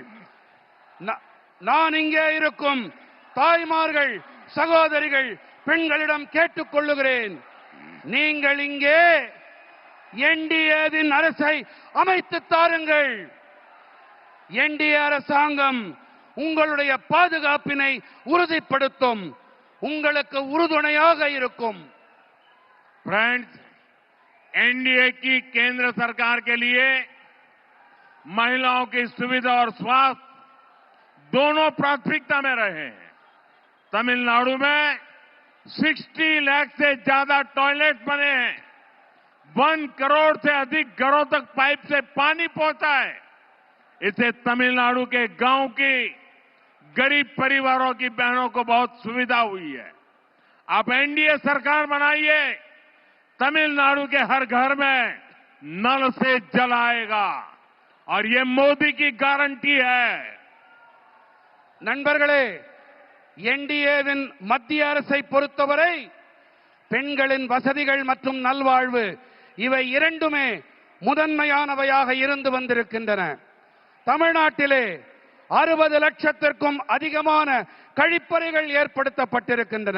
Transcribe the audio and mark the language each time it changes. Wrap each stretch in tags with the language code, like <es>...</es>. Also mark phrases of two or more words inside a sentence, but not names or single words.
<ta>நான் இங்கே இருக்கும் தாய்மார்கள், சகோதரிகள், பெண்களிடம் கேட்டுக்கொள்ளுகிறேன், நீங்கள் இங்கே என்டிஏவின் அரசை அமைத்து தாருங்கள். என்டிஏ அரசாங்கம் உங்களுடைய பாதுகாப்பினை உறுதிப்படுத்தும், உங்களுக்கு உறுதுணையாக இருக்கும்.</ta> <hi>फ्रेंड्स, एनडीए की केंद्र सरकार के लिए महिलाओं की सुविधा और स्वास्थ्य दोनों प्राथमिकता में रहे हैं. तमिलनाडु में 60 लाख से ज्यादा टॉयलेट बने हैं. 1 करोड़ से अधिक घरों तक पाइप से पानी पहुंचा है. इसे तमिलनाडु के गांव की गरीब परिवारों की बहनों को बहुत सुविधा हुई है। आप एनडीए सरकार बनाइए, तमिलनाडु के हर घर में नल से जल आएगा और ये मोदी की गारंटी है।</hi> <ta>நண்பர்களே, என்டிஏவின் மத்திய அரசை பொறுத்தவரை பெண்களின் வசதிகள் மற்றும் நல்வாழ்வு இவை இரண்டுமே முதன்மையானவையாக இருந்து வந்திருக்கின்றன. தமிழ்நாட்டிலே 60 லட்சத்திற்கும் அதிகமான கழிப்பறைகள் ஏற்படுத்தப்பட்டிருக்கின்றன.</ta>